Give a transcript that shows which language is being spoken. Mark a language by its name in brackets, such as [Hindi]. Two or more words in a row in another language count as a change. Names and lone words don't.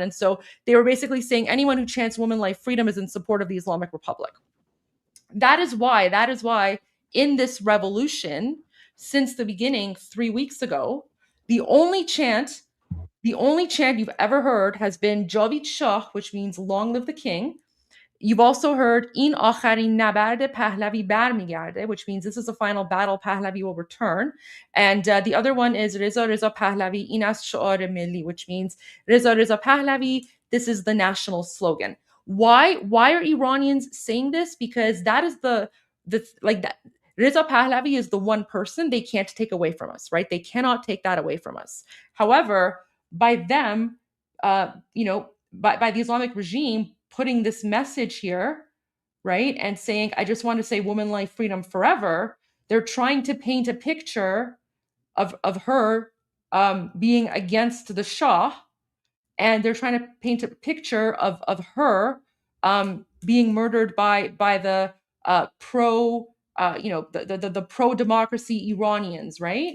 [English] And so they were basically saying anyone who chants woman, life, freedom is in support of the Islamic Republic. That is why in this revolution, since the beginning 3 weeks ago, the only chant you've ever heard has been [Persian] جاوید شاه, [English] which means long live the king. You've also heard [Persian] این آخرین نبرد پهلوی برمیگرده, [English] which means this is the final battle Pahlavi will return. And the other one is Reza Pahlavi [Persian] این از شعار ملی, [English] which means Reza Pahlavi, this is the national slogan. Why are Iranians saying this? Because that is the like that Reza Pahlavi is the one person they can't take away from us, right? They cannot take that away from us. However, by them, by the Islamic regime putting this message here, right, and saying, I just want to say woman, life, freedom forever, they're trying to paint a picture of her being against the Shah, and they're trying to paint a picture of her being murdered by the the pro-democracy Iranians, right?